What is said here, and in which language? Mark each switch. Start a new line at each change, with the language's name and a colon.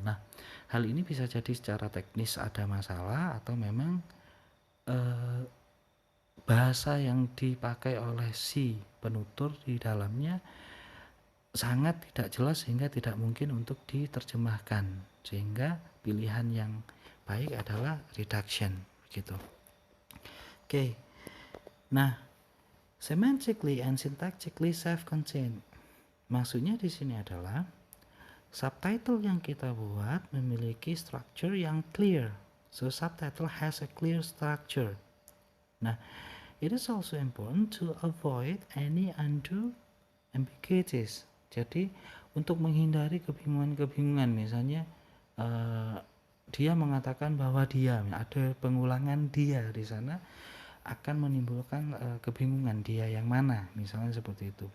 Indonesian: Nah, hal ini bisa jadi secara teknis ada masalah atau memang bahasa yang dipakai oleh si penutur di dalamnya sangat tidak jelas sehingga tidak mungkin untuk diterjemahkan, sehingga pilihan yang baik adalah reduction gitu. Oke.
English: Nah, semantically and syntactically self-contained.
Indonesian: Maksudnya di sini adalah subtitle yang kita buat memiliki structure yang clear.
English: So subtitle has a clear structure. Nah, it is also important to avoid any undue ambiguities.
Indonesian: Jadi untuk menghindari kebingungan-kebingungan, misalnya dia mengatakan bahwa dia, ada pengulangan dia di sana akan menimbulkan kebingungan dia yang mana, misalnya seperti itu.